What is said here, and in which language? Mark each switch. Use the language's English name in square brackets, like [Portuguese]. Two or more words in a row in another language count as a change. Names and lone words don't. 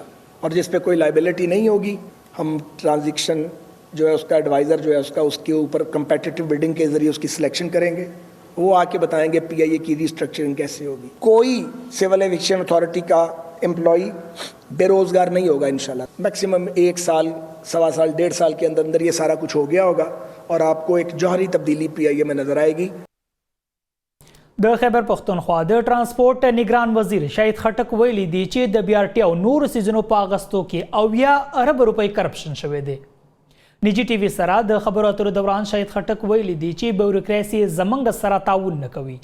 [Urdu] اور جس پہ کوئی لائبلٹی نہیں ہوگی ہم ٹرانزیکشن جو ہے اس کا ایڈوائزر جو ہے اس کے اوپر [English] competitive bidding [Urdu] کے ذریعے اس کی سلیکشن کریں گے. وہ آ کے بتائیں گے PIA کی ری اسٹرکچرنگ کیسے ہوگی. کوئی [English] civil eviction authority [Urdu] کا ایمپلائی بے روزگار نہیں ہوگا ان شاء اللہ. میکسیمم 1 سال، 1.25 سال، 1.5 سال کے اندر یہ سارا کچھ ہو گیا ہوگا اور آپ کو ایک جوہری تبدیلی PIA میں نظر آئے گی. [Pashto] د خیبر پختونخوا د ترانسپورت نگران وزیر شاهد خټک ویلي دی چې د BRT او نور سیزونو په اغستو کې 80 ارب روپۍ کرپشن شوی دی. نجی ټي وي سره د خبرو اترو دوران شاهد خټک ویلي دی چې بیوروکراسي زمنګ سره تعاون نه کوي.